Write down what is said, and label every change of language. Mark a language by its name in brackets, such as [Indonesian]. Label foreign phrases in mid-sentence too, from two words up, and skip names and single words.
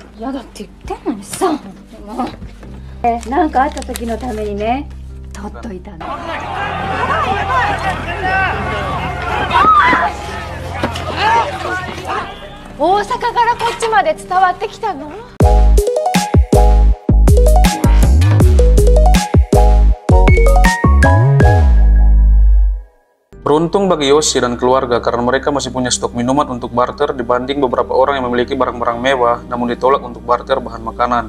[Japanese] 嫌だって言ってんのにさ。もうなんかあった時のためにね、取っといたの。大阪からこっちまで伝わってきたの。 [Indonesian] Beruntung bagi Yoshi dan keluarga karena mereka masih punya stok minuman untuk barter dibanding beberapa orang yang memiliki barang-barang mewah namun ditolak untuk barter bahan makanan.